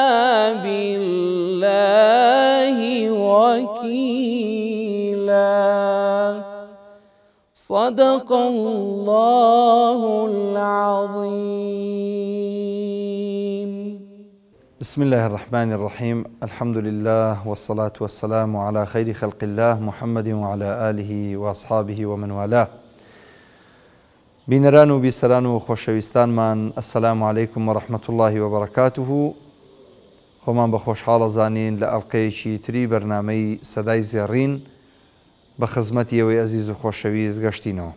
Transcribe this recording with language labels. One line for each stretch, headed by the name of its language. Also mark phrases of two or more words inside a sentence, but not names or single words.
Arabic: بالله وكيلا صدق الله العظيم. بسم الله الرحمن الرحيم. الحمد لله والصلاة والسلام على خير خلق الله محمد وعلى آله وأصحابه ومن والاه.
Central Kurdish: بینەران و بیسەران و خۆشەویستانمان
Arabic: ئەسەلامو عەلەیکم وەڕەحمەتوڵڵاهی وبەڕەکاتوه.
Central Kurdish: خۆمان بە خۆشحاڵە زانین لە ئەڵقەیەکی تری بەرنامەی سەدای زێڕین بە خزمەتی ئێوەی ئەزیز و خۆشەویست گەشتینەوە.